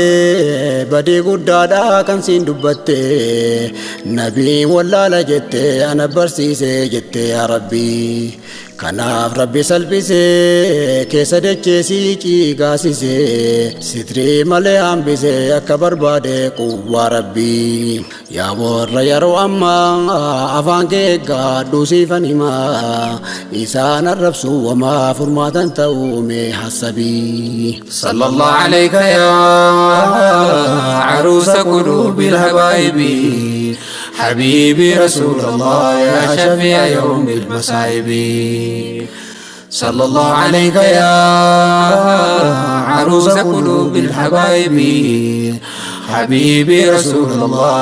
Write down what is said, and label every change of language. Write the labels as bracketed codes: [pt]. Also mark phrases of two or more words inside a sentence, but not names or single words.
[om] badii guddaadhaa kan siin dubbatte nabii wallaala jette ana barsiise jette yaa rabbii kanaaf rabbi salphise keessa dacheesii ciigaasise sitrii malee hambise akka barbaade quwwaa rabbii yaa warra yeroo ammaa afaan kee eeggadhu siifan himaa isaan arrabsu wamaa furmaatan ta'uu mee hassabii [ar] صلى الله عليك يا عروس قلوب الحبايب حبيبي رسول الله يا شفيع يوم المصائب صلى الله عليك يا عروس قلوب الحبايب حبيبي رسول الله